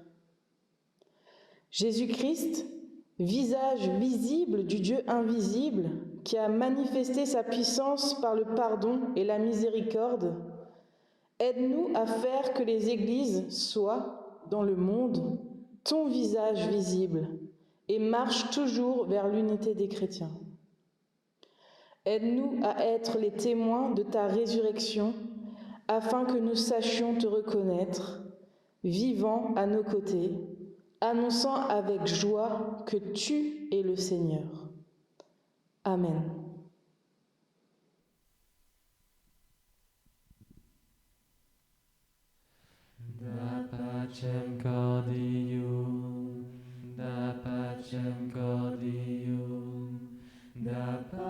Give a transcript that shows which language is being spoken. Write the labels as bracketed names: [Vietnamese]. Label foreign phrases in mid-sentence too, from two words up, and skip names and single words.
[French] Jésus-Christ, visage visible du Dieu invisible, qui a manifesté sa puissance par le pardon et la miséricorde, aide-nous à faire que les églises soient, dans le monde, ton visage visible et marchent toujours vers l'unité des chrétiens. Aide-nous à être les témoins de ta résurrection, afin que nous sachions te reconnaître, vivant à nos côtés, annonçant avec joie que tu es le Seigneur. Amen. [Latin] Da pacem cordium, da pacem cordium, da